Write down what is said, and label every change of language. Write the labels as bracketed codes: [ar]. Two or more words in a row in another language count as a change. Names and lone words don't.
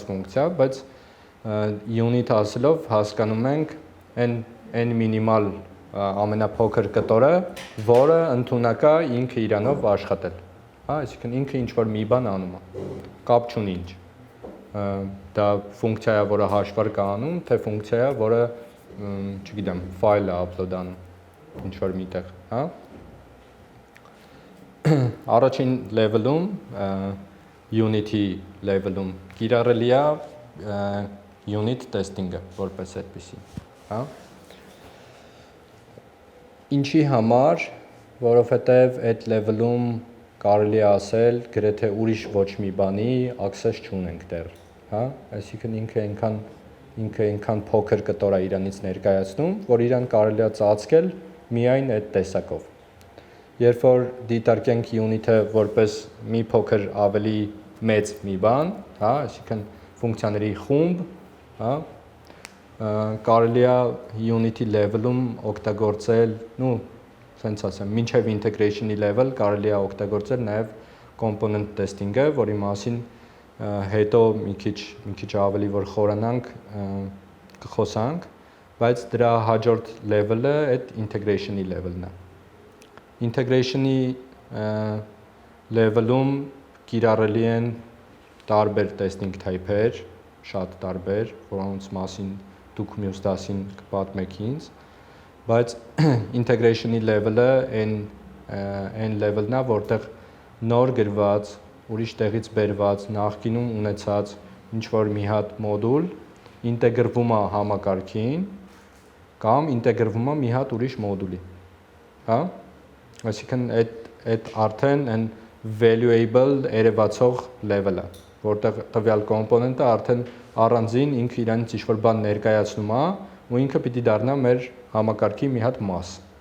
[hy] ֆունկցիա, բայց unit ասելով հասկանում ենք այն մինիմալ ամենափոքր կտորը, որը ընդունակ է ինքը իրանով աշխատել, հա, այսինքն ինքը ինչ որ մի բան անում է, կապ չունի ինչ, դա ֆունկցիա է, որը հաշվարկ է անում, թե ֆունկցիա է, որը, չգիտեմ, ֆայլ է upload անում, ինչ որ միտեղ, հա։ Առաջին level-ում, [en] Unity level-ում [hy] կիրառելի է [en] unit testing-ը [hy] որպես այդպիսի, հա։ Ինչի համար, որովհետև այդ level-ում կարելի է ասել գրեթե ուրիշ ոչ մի բանի access չունենք դեռ, հա, այսինքն ինքը այնքան փոքր կտոր է իրանից ներկայացնում, որ իրան կարելի է ծածկել միայն այդ տեսակով։ Երբ որ դիտարկենք unit-ը որպես մի փոքր ավելի մեծ մի բան, հա, այսինքն ֆունկցիաների խումբ, հա, կարելի է [en] Unity level-ում [hy] օգտագործել, սենց ասեմ, մինչև [en] integration-ի level [hy] կարելի է օգտագործել նաև [en] component testing-ը, [hy] որի մասին հետո մի քիչ ավելի որ խորանանք կխոսանք, բայց դրա հաջորդ level-ը այդ [en] integration-ի level-ն [hy] է։ [en] Integration-ի level-ում [hy] կիրառելի են տարբեր [en] testing type-եր, [hy] շատ տարբեր, որոնց մասին դուք մյուս դասին կպատմեք ինձ, բայց [en] integration-ի level-ը [hy] այն level-ն է, որտեղ նոր գրված, ուրիշ տեղից բերված, նախկինում ունեցած ինչ-որ մի հատ մոդուլ ինտեգրվում է համակարգին կամ ինտեգրվում է մի հատ ուրիշ մոդուլի, հա, այսինքն այդ արդեն այն valuable երևացող level-ը, որտեղ տվյալ կոմպոնենտը արդեն առանձին ինքը իրանից ինչ-որ բան ներկայացնում է ու ինքը պիտի դառնա մեր համակարգի մի հատ մաս։